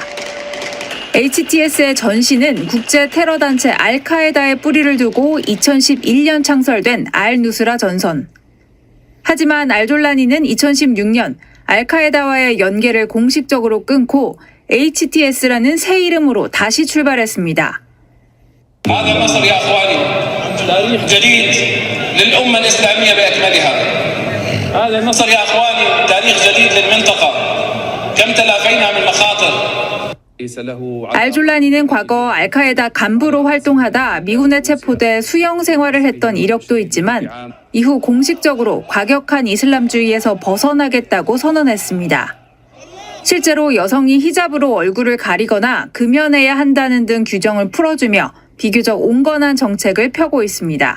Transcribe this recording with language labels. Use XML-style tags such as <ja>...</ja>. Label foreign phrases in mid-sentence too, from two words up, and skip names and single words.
<ko>HTS의 전신은 국제 테러 단체 알카에다의 뿌리를 두고 2011년 창설된 알-누스라 전선. 하지만 알졸라니는 2016년 알카에다와의 연계를 공식적으로 끊고 HTS라는 새 이름으로 다시 출발했습니다.</ko> <ar>هذا النصر يا اخواني تاريخ جديد للامه الاسلاميه باكملها. هذا النصر يا اخواني تاريخ جديد للمنطقه. كم تلافينا من مخاطر.</ar> <ko>알졸라니는 과거 알카에다 간부로 활동하다 미군에 체포돼 수영 생활을 했던 이력도 있지만 이후 공식적으로 과격한 이슬람주의에서 벗어나겠다고 선언했습니다. 실제로 여성이 히잡으로 얼굴을 가리거나 금연해야 한다는 등 규정을 풀어주며 비교적 온건한 정책을 펴고 있습니다.</ko>